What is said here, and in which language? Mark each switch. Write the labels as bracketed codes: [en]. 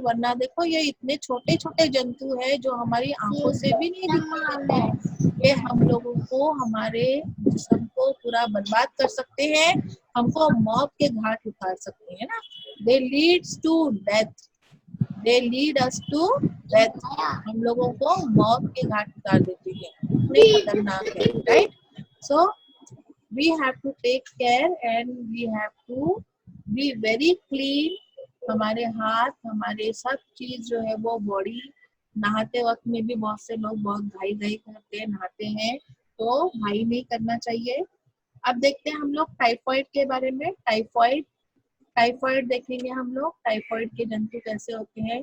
[hi] वरना देखो ये इतने छोटे छोटे जंतु है जो हमारी आंखों से भी नहीं दिखाई देते, ये हम लोगों को, हमारे जिस्म को पूरा बर्बाद कर सकते हैं, हमको मौत के घाट उतार सकते हैं ना। [en] they leads to death, [hi] दे lead us to death, हम लोगों को मौत के घाट उतार देते हैं, इतने खतरनाक है, right. [en] So we have to take care and we have to be very clean। [hi] हमारे हाथ, हमारे सब चीज जो है वो बॉडी, नहाते वक्त में भी बहुत से लोग बहुत घाई घाई करते हैं, नहाते हैं, तो घाई नहीं करना चाहिए। अब देखते हैं हम लोग टाइफाइड के बारे में। टाइफाइड देखेंगे हम लोग, टाइफाइड के जंतु कैसे होते हैं।